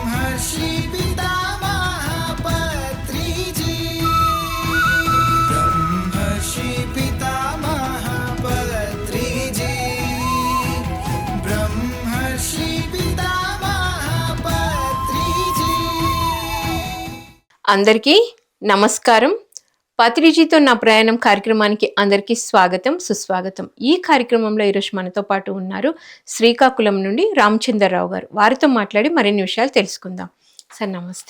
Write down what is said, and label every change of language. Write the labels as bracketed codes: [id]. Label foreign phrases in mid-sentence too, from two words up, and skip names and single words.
[sa] ब्रह्मर्षि पितामह पत्रिजी, ब्रह्मर्षि पितामह पत्रिजी, ब्रह्मर्षि पितामह पत्रिजी। [te] అందరికీ నమస్కారం. పత్రిజీతో నా ప్రయాణం కార్యక్రమానికి అందరికీ స్వాగతం, సుస్వాగతం. ఈ కార్యక్రమంలో ఈరోజు మనతో పాటు ఉన్నారు శ్రీకాకుళం నుండి రామచంద్రరావు గారు. వారితో మాట్లాడి మరిన్ని విషయాలు తెలుసుకుందాం. సార్ నమస్తే.